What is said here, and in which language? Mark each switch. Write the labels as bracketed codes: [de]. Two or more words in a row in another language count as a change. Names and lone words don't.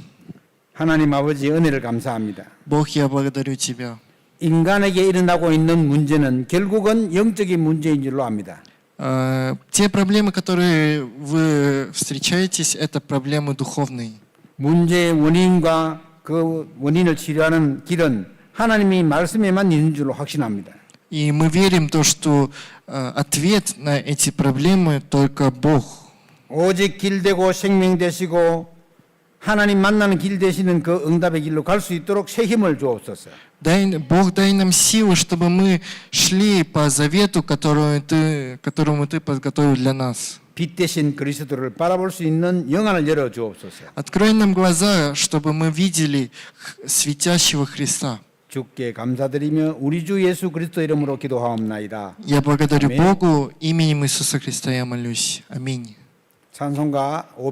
[ko] 하나님 아버지 은혜를 감사합니다. [ru] Бог, я благодарю Тебя. [ko] 인간에게 일어나고 있는 문제는 결국은 영적인 문제인 줄로 압니다. [ru] Те проблемы, которые вы встречаетесь, это проблемы духовные. [ko] 문제의 원인과 그 원인을 치료하는 길은 하나님이 말씀에만 있는 줄로 확신합니다. [ru] И мы верим то, что ответ на эти проблемы только Бог. [ko] 오직 길 되고 생명 되시고 하나님 만나는 길 되시는 그 응답의 길로 갈 수 있도록 새 힘을 주옵소서. [ru] Бог, дай нам силы, чтобы мы шли по завету, которому Ты подготовил для нас. [ko] 빛 대신 그리스도를 바라볼 수 있는 영안을 열어 주옵소서. [ru] Открой нам глаза, чтобы мы видели светящего Христа. [ko] 주께 감사드리며 우리 주 예수 그리스도 이름으로 기도하옵나이다. [ru] Я благодарю [ko] 아멘. [ru] Богу, именем Иисуса Христа я молюсь. Аминь. [ko] 찬송가 500